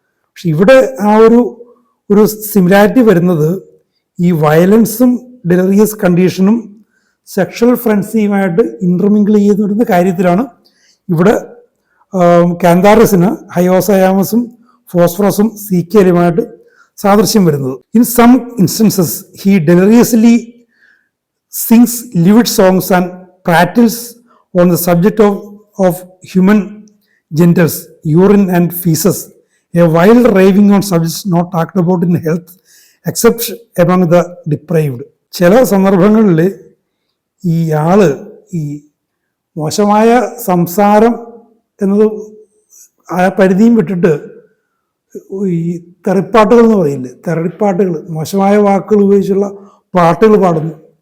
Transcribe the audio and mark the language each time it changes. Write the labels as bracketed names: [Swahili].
[Malayalam] പക്ഷെ ഇവിടെ ആ ഒരു സിമിലാരിറ്റി വരുന്നത് ഈ വയലൻസും ഡെലിറിയസ് കണ്ടീഷനും സെക്ഷൽ ഫ്രൻസിയുമായിട്ട് ഇന്റർമിംഗിൾ ചെയ്ത് വരുന്ന കാര്യത്തിലാണ് ഇവിടെ കാന്താറിസിന് ഹയോസയാമസും ഫോസ്ഫറസും സീക്കലുമായിട്ട് സാദൃശ്യം വരുന്നത്. [English] In some instances he deliriously sings livid songs and prattles on the subject of human genitals, urine and feces, a wild raving on subjects not talked about in health except among the depraved. [Malayalam] ചില സന്ദർഭങ്ങളിൽ ഈ ആള് ഈ മോശമായ സംസാരം എന്നത് ആ പരിധിയും വിട്ടിട്ട് ഈ തെറിപ്പാട്ടുകൾ എന്ന് പറയില്ലേ, തെറിപ്പാട്ടുകൾ, മോശമായ വാക്കുകൾ ഉപയോഗിച്ചുള്ള പാട്ടുകൾ പാടുന്നു.